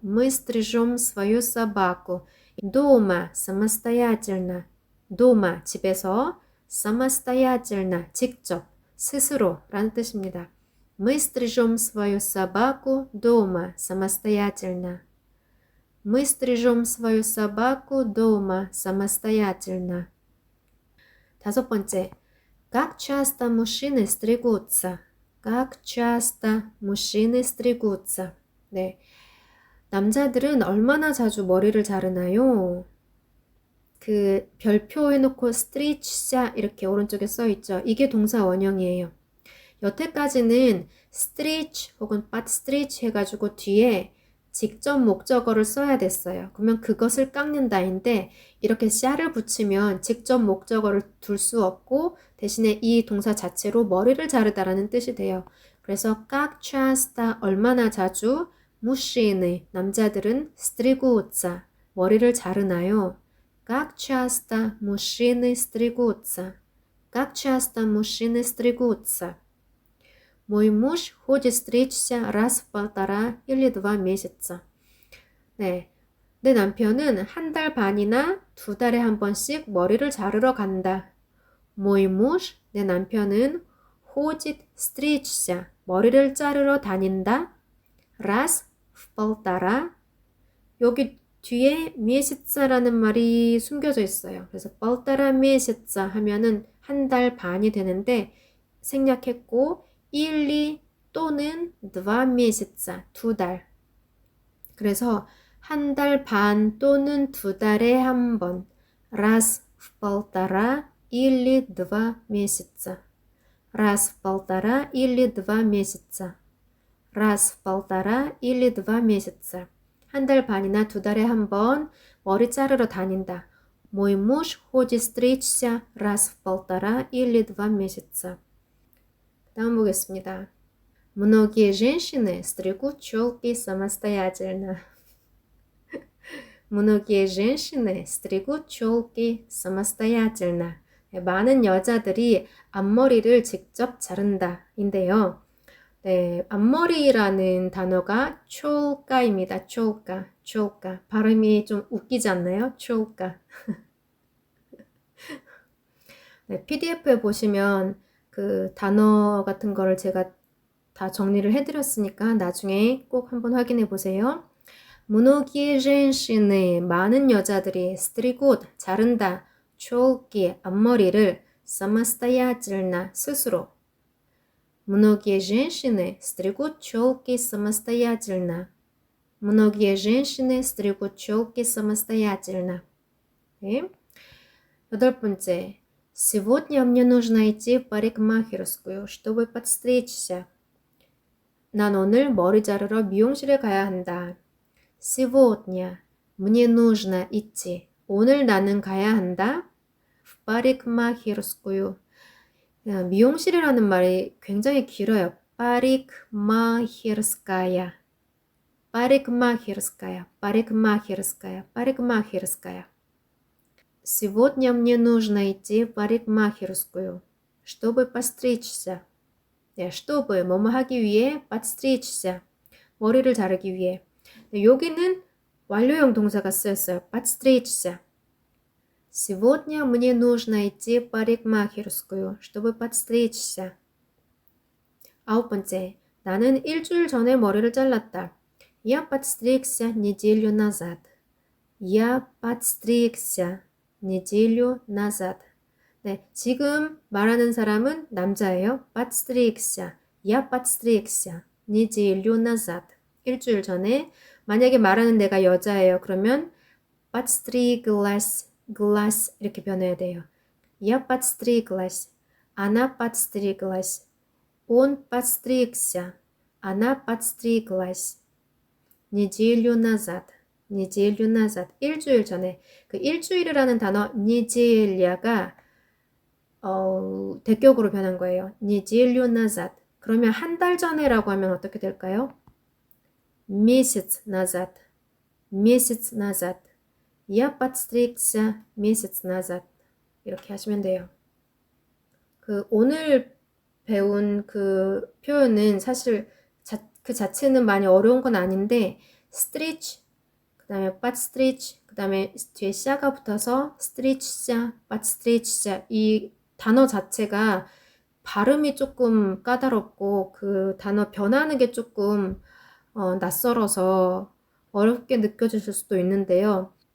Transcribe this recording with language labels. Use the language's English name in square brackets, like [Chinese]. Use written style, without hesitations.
[Russian] Мы стрижем свою собаку. дома самостоятельно. дома [Korean] 집에서 [Russian] самостоятельно [Korean] 직접 스스로 라는 뜻입니다. [Russian] Мы стрижем свою собаку дома самостоятельно. Мы стрижем свою собаку дома самостоятельно. [Korean] 다섯 번째, [Russian] Как часто мужчины стригутся? Как часто мужчины стригутся? [Korean] 네. 남자들은 얼마나 자주 머리를 자르나요? 그 별표 해놓고 스트리치자 이렇게 오른쪽에 써 있죠. 이게 동사 원형이에요. 여태까지는 스트리치 혹은 빠스트리치 해가지고 뒤에 직접 목적어를 써야 됐어요. 그러면 그것을 깎는다인데 이렇게 샤를 붙이면 직접 목적어를 둘 수 없고 대신에 이 동사 자체로 머리를 자르다라는 뜻이 돼요. 그래서 [Russian] как часто [Korean] 얼마나 자주 무시는 남자들은 스트리고자 머리를 자르나요? [Russian] Как часто мужчины стригутся? Как часто мужчины стригутся? Мой муж ходит стричься раз в 1,5 или 2 месяца. [Korean] 네, 내 남편은 한 달 반이나 2달에 한 번씩 머리를 자르러 간다. [Russian] Мой муж, [Korean] 내 남편은 [Russian] ходит стричься, [Korean] 머리를 자르러 다닌다. [Russian] Раз в 1,5, [Korean] 여기 뒤에 месяца라는 말이 숨겨져 있어요. 그래서 [Russian] 1,5 месяца [Korean] 하면은 한 달 반이 되는데 생략했고 1, 2 또는 [Russian] 2 месяца, [Korean] 2달. 그래서 한 달 반 또는 2달에 한 번. [Russian] Раз в 1,5 или 2 месяца. Раз в 1,5 или 2 месяца. Раз в 1,5 или 2 месяца. [Korean] 한 달 반이나 2달에 한 번 머리 자르러 다닌다. [Russian] Мой муж ходит стричься раз в 1,5 или 2 месяца. [Korean] 다음 보겠습니다. [Russian] Многие женщины стригут челки самостоятельно. Многие женщины стригут челки самостоятельно. [Korean] 많은 여자들이 앞머리를 직접 자른다. 인데요. 네, 앞머리라는 단어가 촐까입니다. 촐까, 촐까. 발음이 좀 웃기지 않나요? 촐까. 네, PDF에 보시면 그 단어 같은 거를 제가 다 정리를 해드렸으니까 나중에 꼭 한번 확인해 보세요. [Russian] Многие женщины, [Korean] 많은 여자들이 [Russian] стригут, [Korean] 자른다, [Russian] челки, [Korean] 앞머리를 [Russian] самостоятельно, [Korean] 스스로. [Russian] Многие женщины стригут челки самостоятельно. Многие женщины стригут челки самостоятельно. [Korean] 네. 8번째. [Russian] Сегодня мне нужно идти в парикмахерскую, чтобы подстричься. [Korean] 난 오늘 머리 자르러 미용실에 가야 한다. [Russian] Сегодня мне нужно идти. [Korean] 오늘 나는 가야 한다. [Russian] В парикмахерскую. [Korean] 미용실이라는 말이 굉장히 길어요. [Russian] парикмахерская. парикмахерская. парикмахерская. парикмахерская. Сегодня мне нужно идти в парикмахерскую, чтобы подстричься. [Korean] 네, [Russian] чтобы [Korean] 뭐뭐 하기 위해 [Russian] подстричься. [Korean] 머리를 자르기 위해. 네, 여기는 완료형 동사가 쓰였어요. [Russian] подстричься. Сегодня мне нужно идти в парикмахерскую, чтобы подстричься. [Korean] 9번째. 나는 일주일 전에 머리를 잘랐다. [Russian] Я подстригся неделю назад. Я подстригся неделю назад. [Korean] 네, 지금 말하는 사람은 남자예요. [Russian] подстригся. Я подстригся неделю назад. [Korean] 일주일 전에. 만약에 말하는 내가 여자예요. 그러면 [Russian] подстриглась, глась [Korean] 이렇게 변해야 돼요. [Russian] Я подстриглась. Она подстриглась. Он подстригся. Она подстриглась. неделю назад. неделю назад. [Korean] 일주일 전에. 그 일주일이라는 단어 неделя가 대격으로 변한 거예요. [Russian] неделю назад. [Korean] 그러면 한 달 전에라고 하면 어떻게 될까요? [Russian] месяц назад. месяц назад. Я подстригся месяц назад. [Korean] 이렇게 하시면 돼요. 그 오늘 배운 그 표현은 사실 그 자체는 많이 어려운 건 아닌데 스트리치, 그 다음에 [Russian] подстричь, [Korean] 그 다음에 뒤에 샤가 붙어서 스트리치자, [Russian] подстричься [Korean] 이 단어 자체가 발음이 조금 까다롭고 그 단어 변하는 게 조금 낯설어서 어렵게 느껴지실 수도 있는데요.